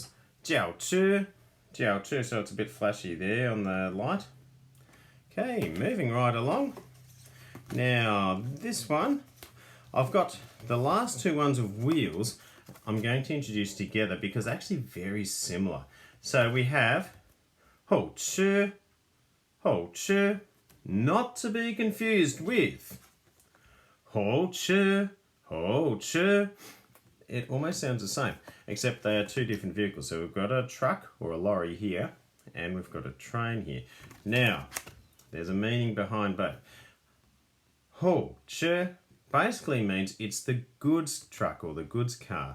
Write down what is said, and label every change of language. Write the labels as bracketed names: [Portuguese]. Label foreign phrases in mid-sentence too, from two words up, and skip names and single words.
[Chinese] Jiao chu, [English] so it's a bit flashy there on the light. Okay, moving right along. Now, this one, I've got the last two ones of wheels I'm going to introduce together because they're actually very similar. So we have [Chinese] ho chu, [English] not to be confused with [Chinese] ho chu. [English] It almost sounds the same, except they are two different vehicles. So we've got a truck or a lorry here, and we've got a train here. Now, there's a meaning behind both. [Chinese] Ho che [English] basically means it's the goods truck or the goods car.